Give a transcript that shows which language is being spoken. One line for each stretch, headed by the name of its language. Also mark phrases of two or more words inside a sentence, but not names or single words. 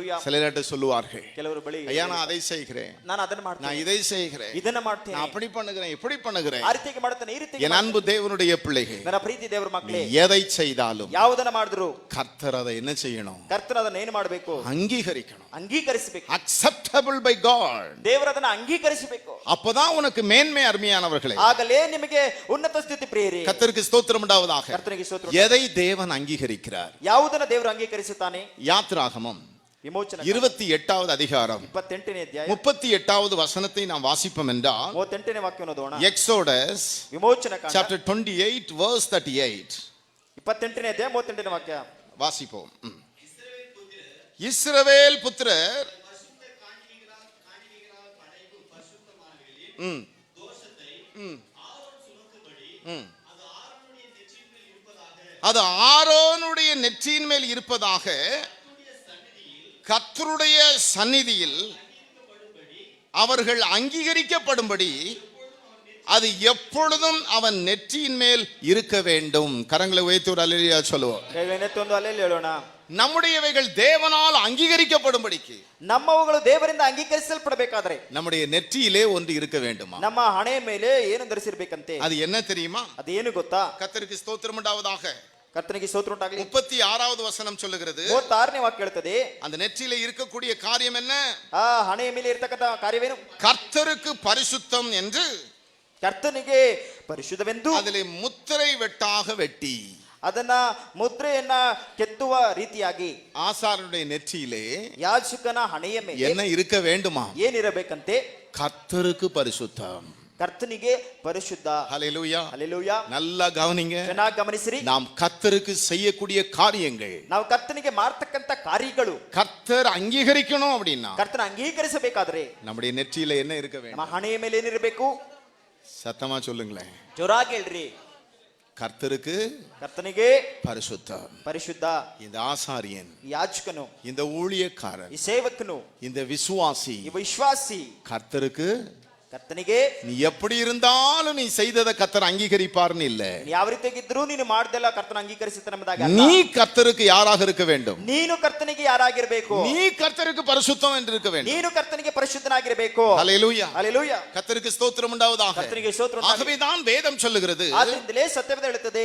Tamil: சிலர்கிட்ட சொல்லுவார்கள்,
Kannada: ಕೆಲವರು ಬಳಿ
Tamil: ஐயா நான் அதை செய்கிறேன்,
Kannada: ನಾನು ಅದನ್ನ ಮಾಡ್ತೀನಿ,
Tamil: நான் இதை செய்கிறேன்,
Kannada: ಇದನ್ನ ಮಾಡ್ತೀನಿ,
Tamil: நான் அப்படி பண்ணுகிறேன், இப்படி பண்ணுகிறேன்.
Kannada: ಆ ರೀತಿಗೆ ಮಾಡ್ತಾನೆ, ಈ ರೀತಿಗೆ.
Tamil: என் அன்பு தேவனுடைய பிள்ளைகள்,
Kannada: ನನ್ನ ಪ್ರೀತಿ ದೇವರ ಮಕ್ಕಳೇ,
Tamil: எதை செய்தாலும்
Kannada: ಯಾವುದನ್ನ ಮಾಡಿದ್ರು
Tamil: கர்த்தர் அதை என்ன செய்யணும்?
Kannada: ಕರ್ತನ ಅದನ್ನ ಏನು ಮಾಡಬೇಕು?
Tamil: அங்கீகரிக்கணும்.
Kannada: ಅಂಗೀಕರಿಸಬೇಕು.
English: acceptable by God.
Kannada: ದೇವರ ಅದನ್ನ ಅಂಗೀಕರಿಸಬೇಕು.
Tamil: அப்பதான் உனக்கு மேன்மை. அருமையானவர்களே,
Kannada: ಆಗಲೇ ನಿಮಗೆ ಉನ್ನತ ಸ್ಥಿತಿ ಪ್ರಿಯರೇ.
Tamil: கர்த்தருக்கு ஸ்தோத்திரம் உண்டாவதாக.
Kannada: ಕರ್ತನಿಗೆ ಸ್ತೋತ್ರ.
Tamil: எதை தேவன் அங்கீகரிக்கிறார்?
Kannada: ಯಾವುದನ್ನ ದೇವರು ಅಂಗೀಕರಿಸುತ್ತಾನೆ?
Tamil: யாத்ராகமம் விமோச்சன 28வது அதிகாரம்
Kannada: 28ನೇ ಅಧ್ಯಾಯ
Tamil: 38வது வசனத்தை நாம் வாசிப்போம் என்றால்,
Kannada: 38ನೇ ವಾಕ್ಯವನ್ನು ಓದೋಣ.
Tamil: எக்ஸோடஸ்
Kannada: விமோச்சன ಕಾಂಡ
English: chapter 28 verse 38.
Kannada: 28ನೇ ಅಧ್ಯಾಯ 38ನೇ ವಾಕ್ಯ
Tamil: வாசிப்போம். இஸ்ரவேல் புத்திரர் அது ஆரோனுடைய நெற்றியின் மேல் இருப்பதாக கர்த்தருடைய சந்நிதியில் அவர்கள் அங்கீகரிக்கப்படும்படி அது எப்பொழுதும் அவன் நெற்றியின் மேல் இருக்க வேண்டும். கரங்களை உயர்த்தி ஒரு அல்லேலூயா சொல்லுவோம். நம்முடையவைகள் தேவனால் அங்கீகரிக்கப்படும்படிக்கு,
Kannada: ನಮ್ಮವುಗಳು ದೇವರಿಂದ ಅಂಗೀಕರಿಸಲ್ಪಡಬೇಕಾದ್ರೆ
Tamil: நம்முடைய நெற்றியிலே ஒன்று இருக்க வேண்டுமா?
Kannada: ನಮ್ಮ ಹಣೆಯ ಮೇಲೆ ಏನು ಧರಿಸಿರಬೇಕಂತೆ?
Tamil: அது என்ன தெரியுமா?
Kannada: ಅದೇನು ಗೊತ್ತಾ?
Tamil: கர்த்தருக்கு ஸ்தோத்திரம் உண்டாவதாக.
Kannada: ಕರ್ತನಿಗೆ ಸ್ತೋತ್ರ ಉಂಟಾಗಲಿ.
Tamil: 36வது வசனம் சொல்லுகிறது,
Kannada: 36ನೇ ವಾಕ್ಯ ಹೇಳುತ್ತದೆ,
Tamil: அந்த நெற்றியிலே இருக்கக்கூடிய காரியம் என்ன?
Kannada: ಆ ಹಣೆಯ ಮೇಲೆ ಇರತಕ್ಕಂತ ಕಾರ್ಯವೇನು?
Tamil: கர்த்தருக்கு பரிசுத்தம் என்று,
Kannada: ಕರ್ತನಿಗೆ ಪರಿಶುದ್ಧವೆಂದು
Tamil: அதிலே முத்திரை வெட்டாக வெட்டி,
Kannada: ಅದನ್ನ ಮುದ್ರೆಯನ್ನ ಕೆತ್ತುವ ರೀತಿಯಾಗಿ
Tamil: ஆசாரனுடைய நெற்றியிலே
Kannada: ಯಾಜಕನ ಹಣೆಯ ಮೇಲೆ
Tamil: என்ன இருக்க வேண்டுமா?
Kannada: ಏನಿರಬೇಕಂತೆ?
Tamil: கர்த்தருக்கு பரிசுத்தம்.
Kannada: ಕರ್ತನಿಗೆ ಪರಿಶುದ್ಧ.
Tamil: ஹல்லேலூயா.
Kannada: ಹಲ್ಲೆಲೂಯಾ.
Tamil: நல்லா கவனிங்க.
Kannada: ಚೆನ್ನಾಗಿ ಗಮನಿಸಿರಿ.
Tamil: நாம் கர்த்தருக்கு செய்யக்கூடிய காரியங்கள்,
Kannada: ನಾವು ಕರ್ತನಿಗೆ ಮಾಡ್ತಕ್ಕಂತ ಕಾರ್ಯಗಳು
Tamil: கர்த்தர் அங்கீகரிக்கணும் அப்படின்னா
Kannada: ಕರ್ತನ ಅಂಗೀಕರಿಸಬೇಕಾದ್ರೆ
Tamil: நம்முடைய நெற்றியில என்ன இருக்க
Kannada: ನಮ್ಮ
Tamil: வேண்டும்?
Kannada: ಹಣೆಯ ಮೇಲೆ ಏನಿರಬೇಕು?
Tamil: சத்தமா சொல்லுங்களேன்.
Kannada: ಜೋರಾಗಿ ಹೇಳ್ರಿ.
Tamil: கர்த்தருக்கு
Kannada: ಕರ್ತನಿಗೆ
Tamil: பரிசுத்தம்.
Kannada: ಪರಿಶುದ್ಧ.
Tamil: இந்த ஆசாரியன்,
Kannada: ಯಾಜಕನು,
Tamil: இந்த ஊழியக்காரன்,
Kannada: ಈ ಸೇವಕನು,
Tamil: இந்த விசுவாசி
Kannada: ಈ ವಿಶ್ವಾಸಿ
Tamil: கர்த்தருக்கு,
Kannada: ಕರ್ತನಿಗೆ
Tamil: நீ எப்படி இருந்தாலும் நீ செய்ததை கர்த்தர் அங்கீகரிப்பார்னு இல்ல,
Kannada: ಯಾವ ರೀತಿಯಾಗಿದ್ರು ನೀನು ಮಾಡ್ದೆಲ್ಲ ಕರ್ತನ ಅಂಗೀಕರಿಸುತ್ತಾನೆ ಎಂಬುದಾಗಿ ಅಲ್ಲ.
Tamil: நீ கர்த்தருக்கு யாராக இருக்க வேண்டும்?
Kannada: ನೀನು ಕರ್ತನಿಗೆ ಯಾರಾಗಿರಬೇಕು?
Tamil: நீ கர்த்தருக்கு பரிசுத்தம் என்று இருக்க வேண்டும்.
Kannada: ನೀನು ಕರ್ತನಿಗೆ ಪರಿಶುದ್ಧನಾಗಿರಬೇಕು.
Tamil: ஹல்லேலூயா.
Kannada: ಹಲ್ಲೆಲೂಯಾ.
Tamil: கர்த்தருக்கு ஸ்தோத்திரம் உண்டாவதாக.
Kannada: ಕರ್ತನಿಗೆ ಸ್ತೋತ್ರ.
Tamil: ஆகவே தான் வேதம் சொல்லுகிறது,
Kannada: ಆದ್ದರಿಂದಲೇ ಸತ್ಯವೇದ ಹೇಳುತ್ತದೆ,